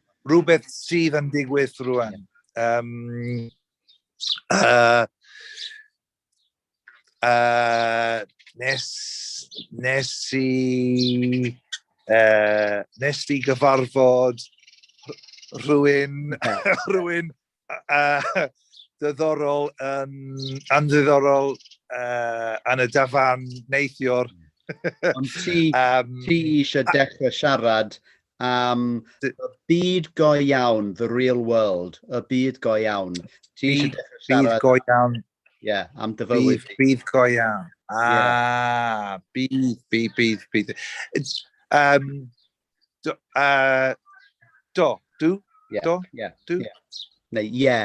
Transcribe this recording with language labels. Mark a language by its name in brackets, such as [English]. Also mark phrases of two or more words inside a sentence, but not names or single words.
[Welsh] Rhywbeth sydd yn digwydd rwan. Nes i gyfarfod rhywun ddiddorol yn y dafarn neithiwr. Ond ti eisiau dechrau siarad am y byd go iawn, [English] the real world, [Welsh] y byd go iawn. Ti eisiau dechrau siarad... Byd go iawn. Yeah, am dy fywyd. Bydd go iawn. Bydd. Do? [English] Yeah. Neu, yeah.